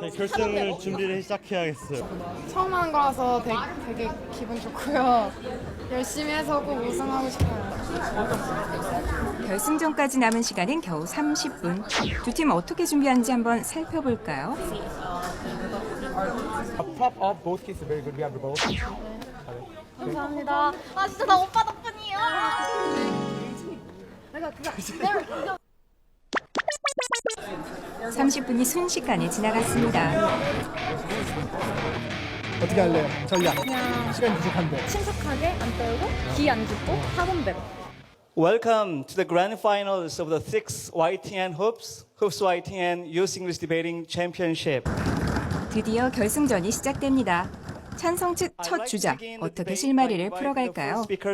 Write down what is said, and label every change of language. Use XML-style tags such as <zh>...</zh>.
<ko>결승을 준비를 시작해야겠어요. 처음 하는 거라서 되게 기분 좋고요. 열심히 해서 꼭 우승하고 싶어요. 결승전까지 남은 시간은 겨우 30분. 두 팀 어떻게 준비하는지 한번 살펴볼까요?</ko> <en>Top of both cases very good. We have both.</en> <ko>감사합니다. 아 진짜 나 오빠 덕분이에요. 30분이 순식간에 지나갔습니다. 어떻게 할래요? 전략. 시간 부족한데. 신속하게 안 떨고 기 안 죽고 학원대로.</ko> <en>Welcome to the grand finals of the 6th YTN Hoops YTN Youth English Debating Championship.</en> <ko>드디어 결승전이 시작됩니다. 찬성 측 첫 주자, 어떻게 실마리를 풀어갈까요?</ko>